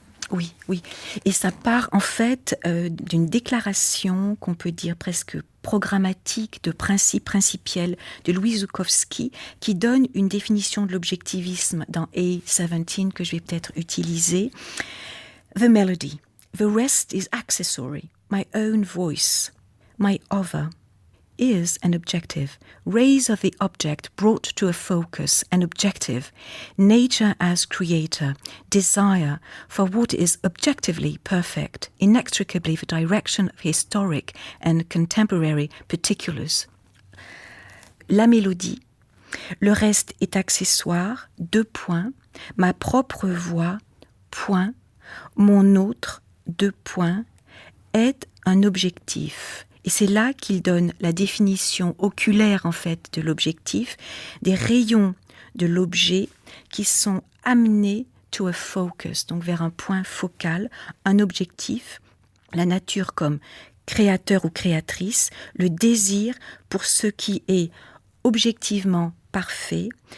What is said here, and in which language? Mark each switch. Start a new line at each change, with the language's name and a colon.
French: Oui, oui. Et ça part en fait d'une déclaration qu'on peut dire presque programmatique de principe principiel de Louis Zukowski qui donne une définition de l'objectivisme dans A17 que je vais peut-être utiliser.
English: The melody, the rest is accessory, my own voice, my other is an objective, rays of the object brought to a focus, an objective, nature as creator, desire for what is objectively perfect, inextricably the direction of historic and contemporary particulars.
French: La mélodie, le reste est accessoire, 2 points, ma propre voix, point, mon autre, 2 points, est un objectif. Et c'est là qu'il donne la définition oculaire en fait de l'objectif, des rayons de l'objet qui sont amenés
English: to a focus,
French: donc vers un point focal, un objectif, la nature comme créateur ou créatrice, le désir pour ce qui est objectivement parfait,